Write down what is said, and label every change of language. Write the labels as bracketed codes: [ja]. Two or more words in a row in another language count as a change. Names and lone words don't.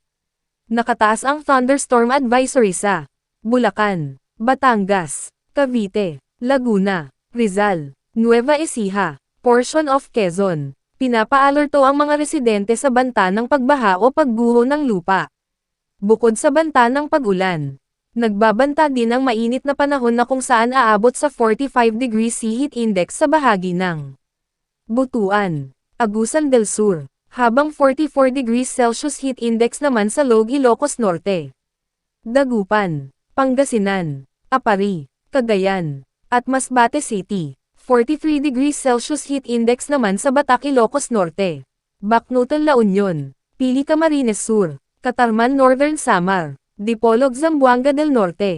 [tl] Nakataas ang thunderstorm advisory sa Bulacan, Batangas, Cavite, Laguna, Rizal, Nueva Ecija, [en] portion of Quezon. [tl] Pinapa-alerto ang mga residente sa banta ng pagbaha o pagguho ng lupa. Bukod sa banta ng pag-ulan, nagbabanta din ang mainit na panahon na kung saan aabot sa 45 [en] degrees C heat index [tl] sa bahagi ng Butuan, Agusan del Sur. Habang 44 [en] degrees Celsius heat index [tl] naman sa Log Ilocos Norte, Dagupan, Pangasinan, Apari, Cagayan, at Masbate City. 43 [en] degrees Celsius heat index [tl] naman sa Batac Ilocos Norte, Bacnotan La Union, Pili Camarines Sur, Catarman Northern Samar, Dipolog Zamboanga del Norte.